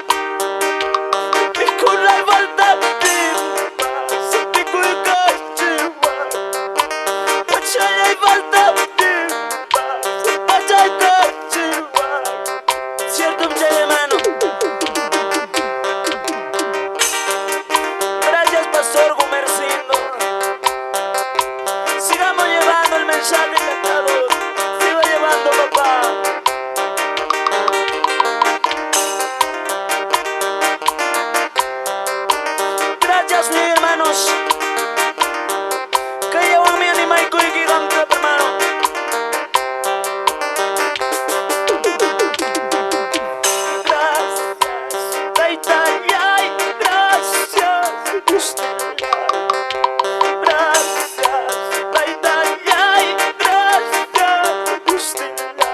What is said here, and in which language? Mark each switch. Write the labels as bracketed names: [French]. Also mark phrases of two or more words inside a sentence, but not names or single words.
[Quechua] Mikunay faltapipas, mikuykanchikman. Pachayay faltapipas, pachaykanchikman. [Spanish] Cierto, mi hermano. Gracias, Pastor Gumercindo. Sigamos llevando el mensaje encantador. Siga llevando, papá. Gracias, mis hermanos. Que llevan mi anima y gigante, hermano. Gracias, Taytay, gracias, Diosllay. Gracias, Taytay, gracias, Diosllay.